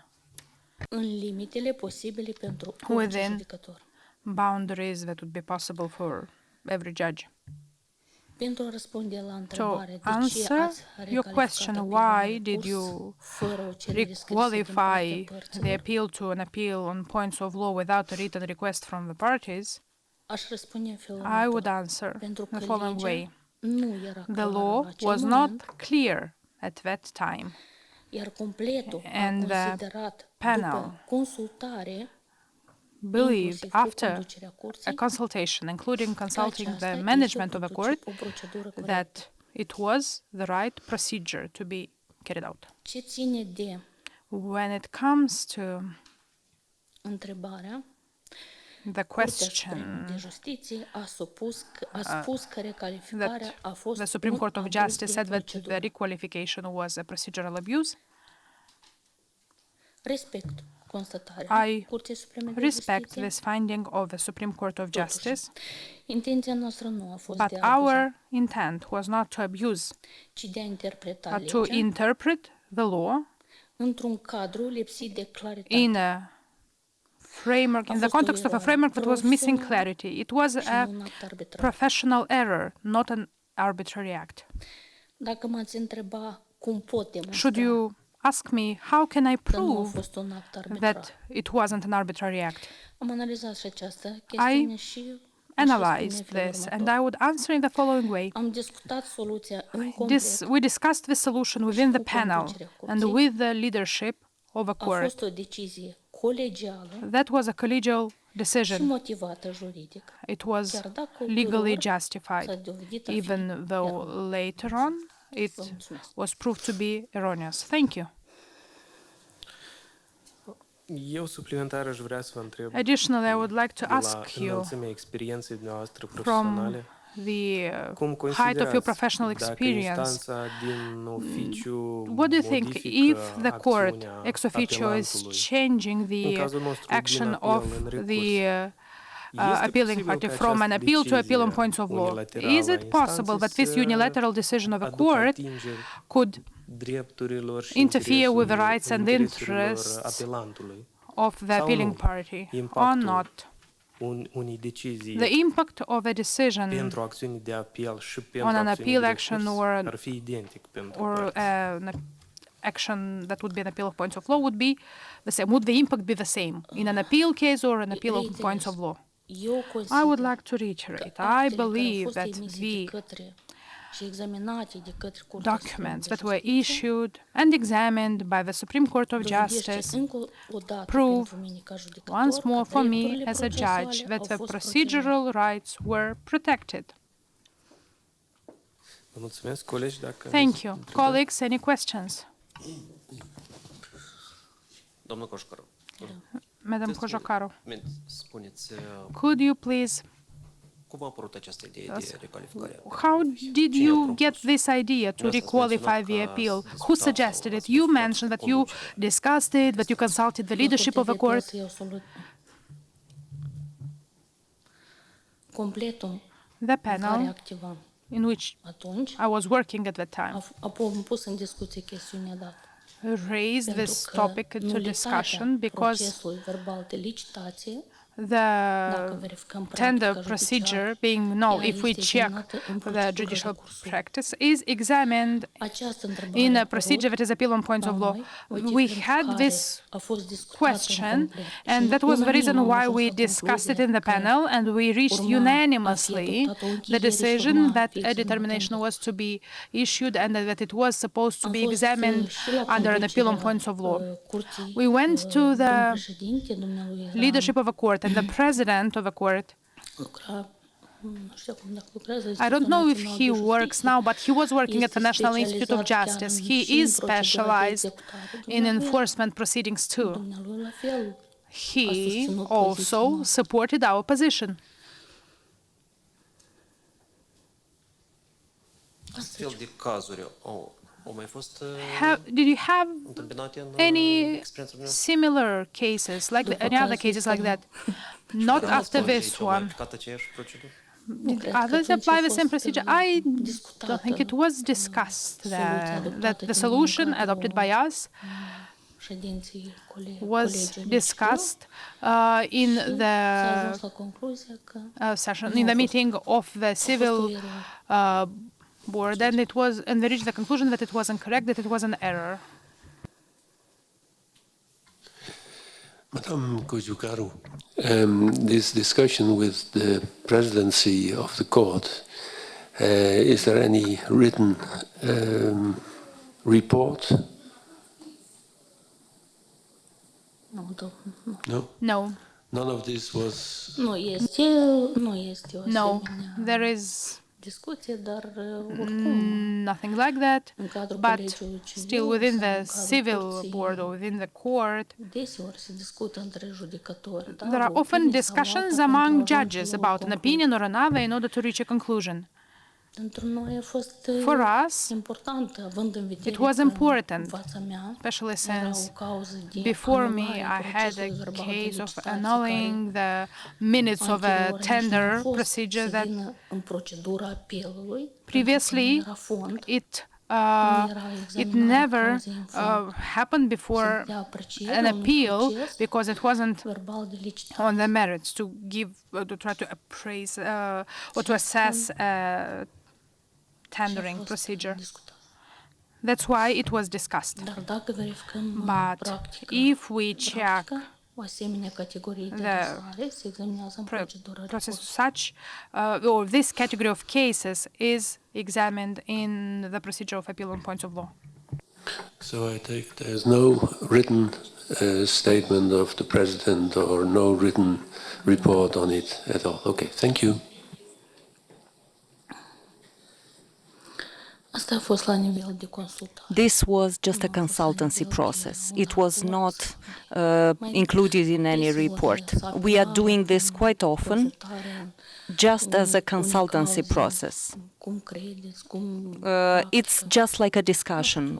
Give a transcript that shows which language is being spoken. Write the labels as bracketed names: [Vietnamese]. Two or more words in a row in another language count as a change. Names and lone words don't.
[Romanian] în limitele posibile pentru orice [English] within [Romanian] judecător. [English] boundaries that would be possible for every judge. [Romanian] Pentru a răspunde la [English] To [Romanian] întrebare de ce [English] answer [Romanian] ați [English] your [Romanian] recalificat [English] question, [Romanian] apelul [English] why [Romanian] în [English] did [Romanian] recurs [English] you [Romanian] fără o cerere scrisă din partea [English] requalify the [Romanian] părților, [English] appeal to an appeal on points of law without a written request from the parties? [Romanian] aș răspunde în felul [English] I would [Romanian] următor. [English] answer [Romanian] Pentru [English] the [Romanian] că [English] following way. [Romanian] legea nu era [English] The [Romanian] clară [English] law [Romanian] la acel [English] was [Romanian] moment, [English] not clear at that time, [Romanian] iar completul [English] and [Romanian] a [English] the [Romanian] considerat [English] panel [Romanian] după consultare [English] believed, [Romanian] inclusiv cu [English] after [Romanian] conducerea [English] a [Romanian] curții, [English] consultation, including [Romanian] că [English] consulting [Romanian] aceasta [English] the [Romanian] este [English] management of the court, [Romanian] o procedură corectă. [English] that it was the right procedure to be carried out. [Romanian] Ce ține de [English] When it comes to [Romanian] întrebarea, [English] the [Romanian] Curtea Supremă de [English] question [Romanian] Justiție a spus că recalificarea [English] that [Romanian] a fost [English] the Supreme [Romanian] un [English] Court of [Romanian] abuz [English] Justice [Romanian] de [English] said that the [Romanian] procedură. [English] requalification was a procedural abuse, [Romanian] Respect constatarea [English] I [Romanian] Curții Supreme de [English] respect [Romanian] Justiție. [English] this finding of the Supreme Court of [Romanian] Totuși, [English] Justice, [Romanian] intenția noastră nu a fost [English] but [Romanian] de a abuza, [English] our intent was not to abuse, [Romanian] ci de a interpreta [English] but to [Romanian] legea [English] interpret the law [Romanian] într-un cadru lipsit de claritate. [English] in a framework, in the context of a framework that was missing clarity. It was [Romanian] Și a nu un act arbitrar. [English] professional error, not an arbitrary act. [Romanian] Dacă m-ați întreba cum pot [English] Should [Romanian] demonstra [English] you ask me, how can I [Romanian] că nu a [English] prove [Romanian] fost un act arbitrar, [English] that it wasn't an arbitrary act? [Romanian] am analizat și această chestiune și [English] Analyzed this, and I would answer in the following way. [Romanian] am discutat soluția în complet. [English] We discussed this solution within the panel and with the leadership of a [Romanian] A [English] court. [Romanian] fost o decizie colegială [English] That was a collegial [Romanian] și [English] decision. [Romanian] motivată juridic. [English] It was [Romanian] Chiar dacă [English] legally [Romanian] ulterior s-a [English] justified, [Romanian] dovedit a fi [English] even though [Romanian] eronat. [English] later on it [Romanian] Vă mulțumesc. [English] was proved to be erroneous. Thank you. [Romanian] Eu suplimentar aș vrea să vă întreb [English] Additionally, I would like to [Romanian] de la [English] ask you [Romanian] înălțimea experienței dumneavoastră [English] from [Romanian] profesionale, [English] the [Romanian] cum [English] height of your [Romanian] considerați [English] professional [Romanian] dacă [English] experience, [Romanian] instanța din oficiu [English] what do you think [Romanian] modifică [English] if the court [Romanian] acțiunea [English] ex officio is [Romanian] apelantului? [English] changing [Romanian] În [English] the [Romanian] cazul nostru, [English] action [Romanian] din apel [English] of [Romanian] în recurs, [English] the [Romanian] este [English] appealing [Romanian] posibil [English] party [Romanian] ca [English] from an [Romanian] această [English] appeal to appeal on [Romanian] decizie [English] points of law? [Romanian] unilaterală [English] Is [Romanian] a [English] it possible [Romanian] instanței [English] that this [Romanian] să [English] unilateral decision of a [Romanian] aducă [English] court [Romanian] atingeri [English] could [Romanian] drepturilor și [English] interfere with the [Romanian] interesului- [English] rights and [Romanian] intereselor [English] interests [Romanian] apelantului [English] of the [Romanian] Sau [English] appealing [Romanian] nu? [English] party or [Romanian] Impactul [English] not? [Romanian] unei decizii [English] The impact of a decision [Romanian] pentru acțiuni de apel și pentru [English] on an [Romanian] acțiuni [English] appeal [Romanian] de [English] action [Romanian] recurs [English] or [Romanian] ar fi identic pentru [English] or [Romanian] părți. [English] an action that would be an appeal of points of law would be the same. Would the impact be the same in an appeal case or an appeal of points of law? [Romanian] Eu [English] I would [Romanian] consider [English] like to [Romanian] că [English] reiterate. I [Romanian] actele care au [English] believe [Romanian] fost [English] that [Romanian] emise de [English] the [Romanian] către și examinate de către Curtea Supremă [English] documents [Romanian] de [English] that were [Romanian] Justiție [English] issued and examined by the Supreme Court of [Romanian] dovedește [English] Justice [Romanian] încă o dată [English] prove [Romanian] pentru mine ca judecător [English] once [Romanian] că [English] more for me [Romanian] drepturile [English] as a judge [Romanian] procesuale [English] that [Romanian] au [English] the [Romanian] fost [English] procedural rights were protected. [Romanian] Vă mulțumesc, colegi, dacă [English] Thank [Romanian] aveți [English] you. [Romanian] întrebări. [English] Colleagues, any questions? [Romanian] Domnul Cojocaru, [English] Madam Cojocaru, [Romanian] spuneți, [English] could you please, [Romanian] cum a apărut această idee de recalificare? [English] how did you get this idea to requalify the appeal? Who suggested it? You mentioned that you discussed it, that you consulted the leadership of the court. [Romanian] Completul [English] The [Romanian] în care [English] panel [Romanian] activam [English] in which [Romanian] atunci [English] I was working at that time [Romanian] a pus în discuție chestiunea dată. [English] raised this [Romanian] Pentru că [English] topic into [Romanian] nulitatea [English] discussion because [Romanian] procesului verbal de licitație, [English] the [Romanian] dacă verificăm [English] tender [Romanian] practica [English] procedure [Romanian] judiciară, [English] being no, [Romanian] ea [English] if we [Romanian] este [English] check [Romanian] examinată în [English] the [Romanian] procedură [English] judicial [Romanian] recursuală. [English] practice, is examined [Romanian] Această întrebare [English] in [Romanian] a [English] a procedure that is appeal on points [Romanian] la [English] of law. [Romanian] noi, [English] We [Romanian] motiv [English] had [Romanian] pentru care [English] this [Romanian] a fost discutată în [English] question, [Romanian] complet. [English] and [Romanian] Și [English] that was the [Romanian] unanim [English] reason [Romanian] am [English] why [Romanian] ajuns [English] we [Romanian] la [English] discussed it [Romanian] concluzia [English] in the [Romanian] că [English] panel, and we reached [Romanian] urma a fi [English] unanimously [Romanian] adoptată o [English] the [Romanian] închiriere și [English] decision [Romanian] urma [English] that [Romanian] fi [English] a [Romanian] examinată [English] determination [Romanian] în [English] was to be issued and that it was supposed to [Romanian] Am [English] be [Romanian] fost, [English] examined [Romanian] și la [English] under an appeal on [Romanian] conducerea, [English] points of law. [Romanian] curții, [English] We went to [Romanian] domnul [English] the [Romanian] președinte, dumnealui era- [English] leadership of a court and the president of a court. [Romanian] lucra, nu știu acum dacă lucrează, [English] I [Romanian] Institutul [English] don't know if [Romanian] Național [English] he [Romanian] de [English] works [Romanian] Justiție. [English] now, but he was working at the [Romanian] Este [English] National Institute of [Romanian] specializat chiar [English] Justice. [Romanian] în- [English] He [Romanian] și în [English] is [Romanian] procedura de [English] specialized [Romanian] executare. [English] in [Romanian] Dumnealui- enforcement proceedings too. Dumnealui la fel. [English] He [Romanian] susținut poziția [English] also [Romanian] noastră. [English] supported our position. [Romanian] Astfel de cazuri au mai fost [English] Did you have [Romanian] întâmpinate în [English] any [Romanian] experiența dumneavoastră? [English] similar cases, like [Romanian] După [English] any other [Romanian] cazul [English] cases like [Romanian] ăsta, [English] that? Not after [Romanian] Colegii [English] this [Romanian] au mai [English] one. [Romanian] aplicat aceeași procedură? Nu cred că [English] Others [Romanian] atunci a [English] apply the same [Romanian] fost, [English] procedure. I [Romanian] discutată [English] don't think it was discussed [Romanian] soluția [English] that [Romanian] adoptată [English] the [Romanian] din [English] solution [Romanian] cadrul [English] adopted by us [Romanian] ședinții [English] was [Romanian] colegiului. [English] discussed in [Romanian] Și s-a ajuns [English] the [Romanian] la concluzia că [English] session, [Romanian] Nu [English] in [Romanian] a [English] the [Romanian] fost- [English] meeting of the [Romanian] a fost o [English] civil [Romanian] eroare. [English] board, and they reached the conclusion that it wasn't correct, that it was an error. Madam Cojocaru, this discussion with the presidency of the court, is there any written report? [Romanian] Nu, nu. [English] No? No, None of this was. [Romanian] Nu este o [English] No, [Romanian] asemenea [English] there is [Romanian] discuție, dar oricum, [English] nothing like that, [Romanian] în cadrul [English] but [Romanian] colegiului [English] still [Romanian] civil [English] within [Romanian] sau [English] the [Romanian] în cadrul [English] civil [Romanian] curții, [English] board or within the court, [Romanian] deseori se discută între judecători. Da, [English] there are [Romanian] o [English] often [Romanian] opinie sau [English] discussions [Romanian] alta [English] among [Romanian] pentru a ajunge [English] judges [Romanian] la o [English] about an [Romanian] concluzie. [English] opinion or another in order to reach a conclusion. [Romanian] Pentru noi a fost [English] For us, [Romanian] important, având în vedere [English] it was [Romanian] că în [English] important, [Romanian] fața mea [English] especially [Romanian] era o [English] since [Romanian] cauză de [English] before me [Romanian] anulare [English] I had [Romanian] procesului [English] a [Romanian] verbal de [English] case of [Romanian] licitație [English] annulling the minutes of a [Romanian] anterior nici nu a [English] tender [Romanian] fost [English] procedure [Romanian] să [English] that [Romanian] vină în procedura apelului, [English] previously [Romanian] pentru că nu era fond, [English] it [Romanian] nu era [English] it [Romanian] examinarea [English] never [Romanian] cauzei în fond. [English] happened before [Romanian] De apreciere [English] an [Romanian] a unui [English] appeal [Romanian] proces [English] because it wasn't [Romanian] verbal de licitație. [English] on the merits to give to try to appraise or to assess a tendering procedure. [Romanian] Discutat. [English] That's why it was discussed. [Romanian] Dar dacă verificăm în [English] But [Romanian] practică, [English] if we check [Romanian] o asemenea categorie de [English] the [Romanian] adresare se examinează în procedura de [English] process [Romanian] curs. [English] such, or this category of cases is examined in the procedure of appeal on points of law. So I take there's no written statement of the president or no written report on it at all. Okay, thank you. [Romanian] Asta a fost la nivel de consultare. [English] This was just a consultancy process. It was not included in any report. We are doing this quite often, just as a consultancy process. [Romanian] Cum credeți, cum [English] It's just like a discussion.